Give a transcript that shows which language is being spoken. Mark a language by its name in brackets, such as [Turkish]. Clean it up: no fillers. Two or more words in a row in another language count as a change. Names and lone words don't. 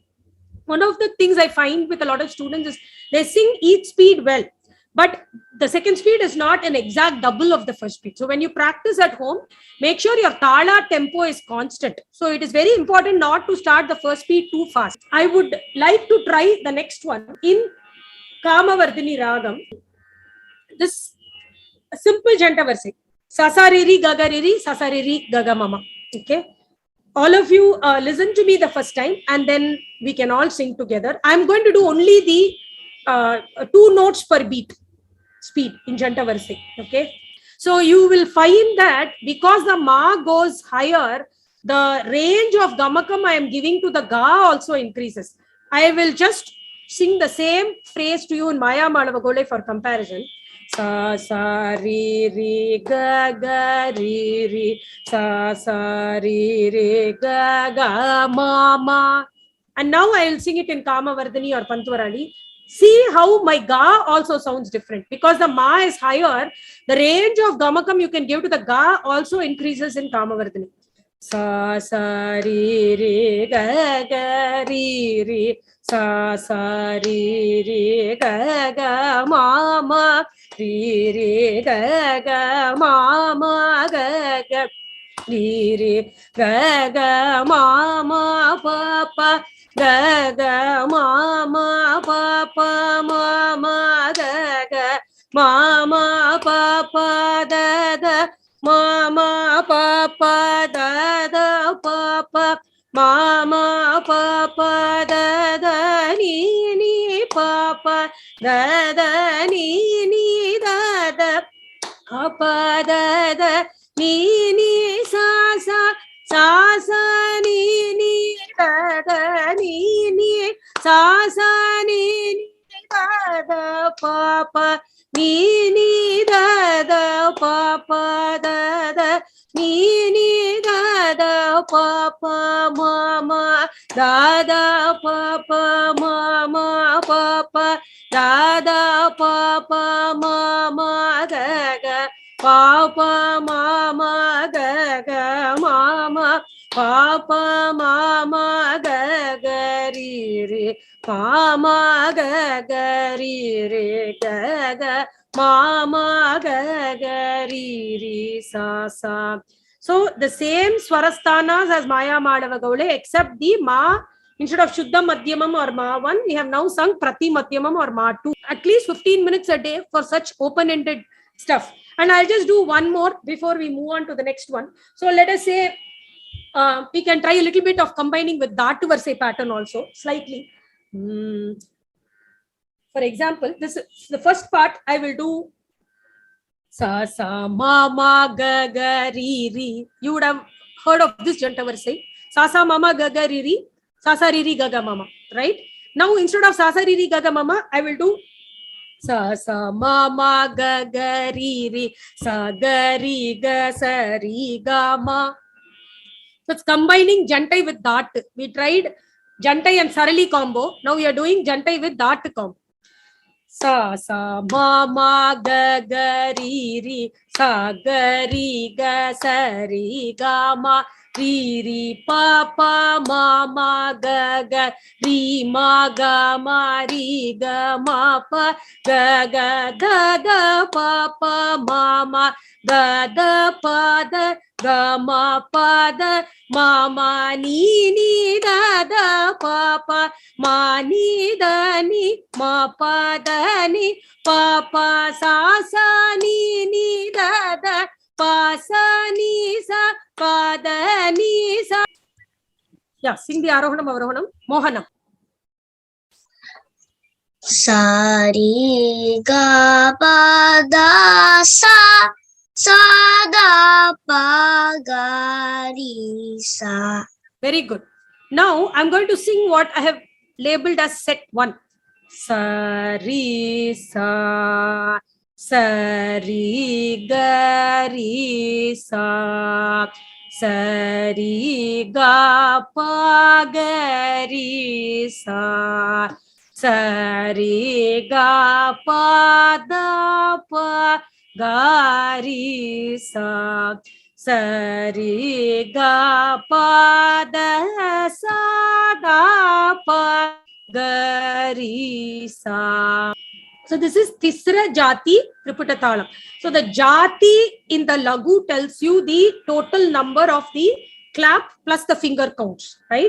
[English] One of the things I find with a lot of students is they sing each speed well, but the second speed is not an exact double of the first speed. So when you practice at home, make sure your tala tempo is constant. So it is very important not to start the first speed too fast. I would like to try the next one in Kamavardhini Ragam. This simple janta varisai. Sasariri gagariri, sasariri gagamama. Okay. All of you listen to me the first time, and then we can all sing together. I'm going to do only the 2 notes per beat speed in janta varisai. Okay. So you will find that because the ma goes higher, the range of gamakam I am giving to the ga also increases. I will just sing the same phrase to you in Maya Malavagole for comparison. Sa sa ri ri ga ga ri ri sa sa ri ri ga ga ma ma. And now I will sing it in Kamavardhani or Pantwarali. See how my ga also sounds different because the ma is higher. The range of gamakam you can give to the ga also increases in Kamavardhani. Sa sa ri ri ga ga ri ri sa sa ri ri ga ga ma ma ri ri ga ga ma ma ga ga ri ri ga ga ma ma pa pa ga ga ma ma pa pa ma ma ga ga ma ma pa pa da da ma ma pa pa da da pa pa ma ma pa pa da da ni pa pa da da ni da da pa da da ni sa sa sa sa ni da da ni sa sa ni da da pa pa ni da da pa pa da da ni da da pa pa ma ma da da pa pa ma ma pa pa da da pa pa ma ma ga ga pa pa ma ma ga ga ma ma pa pa ma ma ga ga ri ri pa ma ga ga ri ri ga ga ma ma ga ga ri ri sa sa. So the same swarasthanas as Maya Madhava Gaule, except the ma, instead of Shuddha Madhyamam or ma 1, we have now sung Prati Madhyamam or ma 2. At least 15 minutes a day for such open-ended stuff. And I'll just do one more before we move on to the next one. So let us say we can try a little bit of combining with Dhatu Varisai pattern also, slightly. For example, this is the first part. I will do sa sa ma ma ga ga ri ri. You would have heard of this Janta Varisai. Sa sa ma ma ga ga ri ri. Sa sa ri ri ga ga mama. Right? Now instead of sa sa ri ri ga ga mama, I will do sa sa ma ma ga ga ri ri. Sa ga ri ga sa ri ga ma. So it's combining Jantai with Dhat. We tried Jantai and Sarali combo. Now we are doing Jantai with Dhat combo. Sa sa ma ma ga ga ri ri. Sa ga ri ga sa ri ga ma. Ri ri pa pa ma ma ga ga. Ri ma ga ma ri ga ma pa. Ga ga da da pa pa ma ma. Da da pa da. Ga ma pa da. Ma ma ni ni da da pa pa. Ma ni da ni. Ma pa da ni. Pa pa sa sa ni ni da da. Pa sa ni sa. Pa da ni sa. Yeah, sing the Arohanam Avarohanam. Mohanam. Sa ri ga pa da sa. Sa da pa ga ri sa. Very good. Now I'm going to sing what I have labeled as set 1. Sa ri sa. Sa ri ga ri sa. Sa ri ga pa ga ri sa. Sa ri ga pa da pa ga ri sa. Sa ri ga pa da sa da pa ga ri sa. So this is Tisra Jati Triputa Talam. So the Jati in the Lagu tells you the total number of the clap plus the finger counts, right?